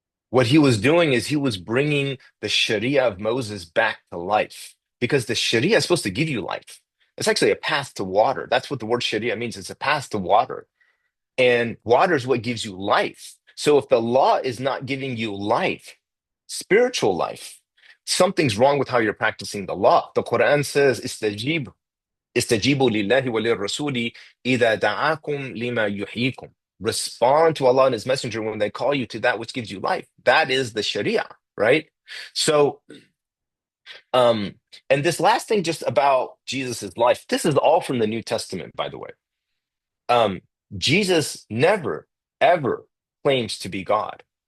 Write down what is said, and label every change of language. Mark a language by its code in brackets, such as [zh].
[en] What he was doing is he was bringing the Sharia of Moses back to life because the Sharia is supposed to give you life. It's actually a path to water. That's what the word Sharia means. It's a path to water. And water is what gives you life. So if the law is not giving you life, spiritual life, something's wrong with how you're practicing the law. The Quran says, [ar] استجيبوا لله وللرسول إذا دعاكم لما يحييكم. [en] Respond to Allah and His Messenger when they call you to that which gives you life. That is the Sharia, right? So, um, and this last thing just about Jesus's life, this is all from the New Testament, by the way. Um, Jesus never, ever claims to be God.